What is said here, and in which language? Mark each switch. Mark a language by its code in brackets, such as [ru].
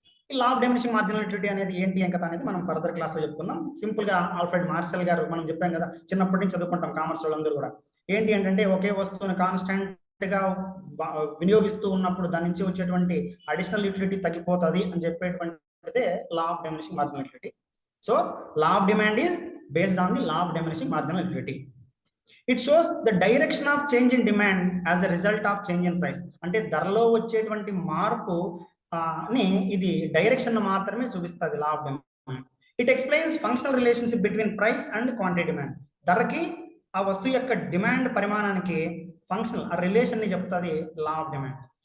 [te] ఈ law of diminishing marginal utility అనేది ఏంటి కథ అనేది మనం ఫర్దర్ క్లాస్ లో చెప్పుకుందాం. సింపుల్ గా ఆల్ఫ్రెడ్ మార్షల్ గారు మనం చెప్పాం కదా, చిన్నప్పటి నుంచి చదువుకుంటాం కామర్స్ వాళ్ళందరూ కూడా. ఏంటి అంటే ఒకే వస్తువును కాన్స్టాంట్ గా వినియోగిస్తూ ఉన్నప్పుడు దాని నుంచి వచ్చేటువంటి అడిషనల్ యూటిలిటీ తగ్గిపోతుంది అని చెప్పేటువంటి law of diminishing marginal utility. [en] So law of demand is based on the law of diminishing marginal utility. It shows the direction of change in demand as a result of change in price. [te] అంటే ధరలో వచ్చేటువంటి మార్పు ని ఇది direction మాత్రమే చూపిస్తుంది law of demand. [en] It explains functional relationship between price and quantity demand. [te] ధరకి ఆ వస్తువు యొక్క డిమాండ్ పరిమాణానికి ఫంక్షనల్ ఆ రిలేషన్ ని చెప్తుంది లా ఆఫ్ డిమాండ్.